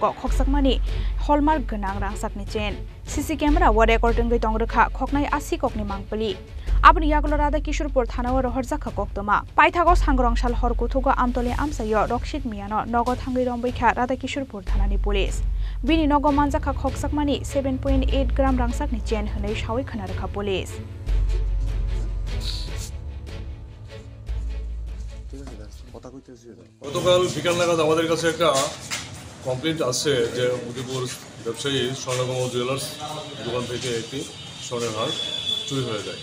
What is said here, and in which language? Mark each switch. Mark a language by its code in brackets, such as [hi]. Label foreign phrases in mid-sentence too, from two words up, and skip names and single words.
[trp] खकसाकमानि हलमार्क गोनां रांसाकनि चेन सीसी कैमरा व रेकर्डिंग गै तंगरखा खकनाय 80 ककनि मांगपलि आबनि यागल राधाकिशोरपुर थानाव रहरजाखा कक्तमा पाइथागो सांग्रंशाल हरकुथुगो आमतले आमसायो रक्षित मियानो नगद थांगै रंबैखा राधाकिशोरपुर थानानि पुलिस बिनि नगो मानजाखा खकसाकमानि 7.8 ग्राम रांसाकनि चेन हनै सावै खोनारखा पुलिस [bn] গতকাল বিকাল নাগাদ আমাদের কাছে একটা কমপ্লেন্ট আসছে যে উদয়পুর ব্যবসায়ী স্বর্ণকমল জুয়েলার্স দোকান থেকে একটি স্বর্ণের হার চুরি হয়ে যায়।